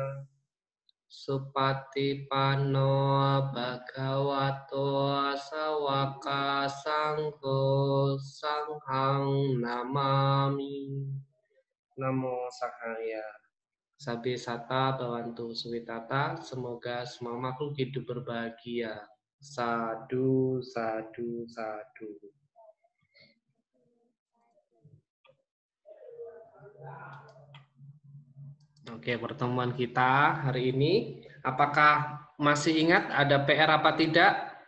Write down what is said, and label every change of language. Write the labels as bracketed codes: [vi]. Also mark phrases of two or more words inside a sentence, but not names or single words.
[pi] Supatipano Bhagavato Sawaka Sangho Sanghang Namami. Namo Sahaya. Sabi Sata Bawantu Suwitata. [id] Semoga semua makhluk hidup berbahagia. [pi] Sadu, sadu, sadu. [id] Oke, pertemuan kita hari ini, apakah masih ingat ada PR apa tidak?